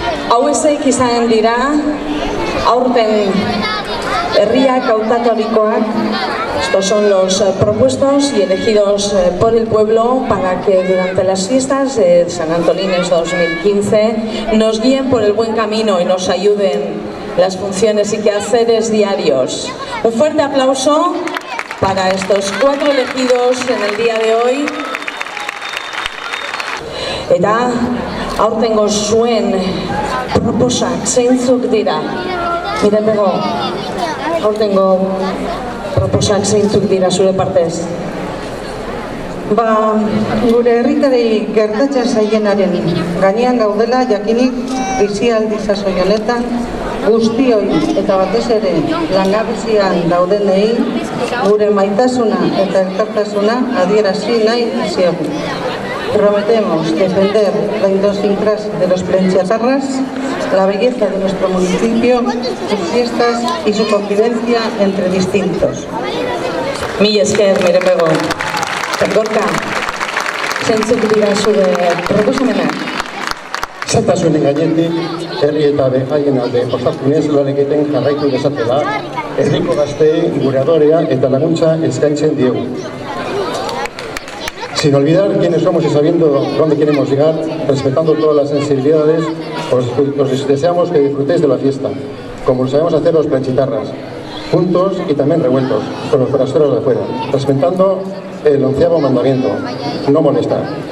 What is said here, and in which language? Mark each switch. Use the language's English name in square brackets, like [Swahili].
[Basque] Hau ezeik izan dira, aurten herriak hautaturikoak [Spanish] Estos son los propuestos y elegidos por el pueblo para que durante las fiestas de San Antolines 2015 nos guíen por el buen camino y nos ayuden las funciones y quehaceres diarios. Un fuerte aplauso para estos 4 elegidos en el día de hoy. [Basque] Eta aurtengo zuen proposak zeintzuk dira? Miren bego, aurtengo proposak zeintzuk dira zure partez? Gure herritarrei gertatzen zaienaren gainean gaudela jakinik krisialdi sasoi honetan guztioi eta batez ere langabezian daudenei gure maitasuna eta elkartasuna adierazi nahi dizuegu. [Spanish] Prometemos defender la idiosincrasia de los plentzarras, la belleza de nuestro municipio, sus fiestas y su convivencia entre distintos. [Basque] Mila esker, miren bego. Gorka, zeintzuk dira zure proposamenak? Zatasunen gainetik, herri eta behaien alde osasunez lan egiten jarraitu dezatela, herriko gazteei gure adorea eta laguntza eskaintzen diegu. [Spanish] Sin olvidar quiénes somos y sabiendo dónde queremos llegar, respetando todas las sensibilidades, os deseamos que disfrutéis de la fiesta, como lo sabemos hacer los planchitarras, juntos y también revueltos, con los forasteros de afuera, respetando el 11º mandamiento, no molestar.